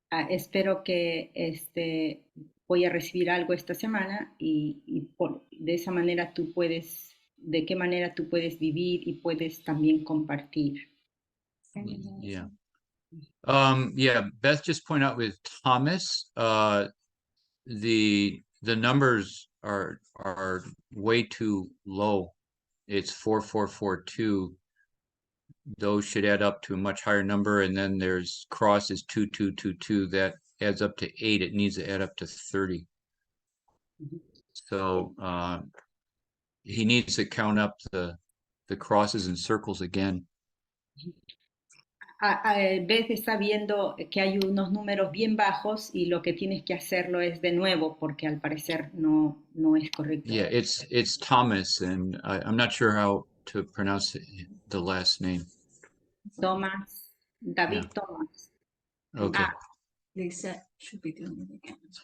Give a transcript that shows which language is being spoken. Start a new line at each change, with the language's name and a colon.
Spanish: Espero que voy a recibir algo esta semana y de esa manera tú puedes, de qué manera tú puedes vivir y puedes también compartir.
English: Yeah. Yeah, Beth just pointed out with Thomas, the numbers are way too low. It's 4442. Those should add up to a much higher number, and then there's cross is 2222. That adds up to 8. It needs to add up to 30. So he needs to count up the crosses and circles again.
Spanish: Beth está viendo que hay unos números bien bajos y lo que tienes que hacerlo es de nuevo porque al parecer no es correcto.
English: Yeah, it's Thomas, and I'm not sure how to pronounce the last name. Thomas, David Yeah. Thomas. Okay. Lisa should be doing it again.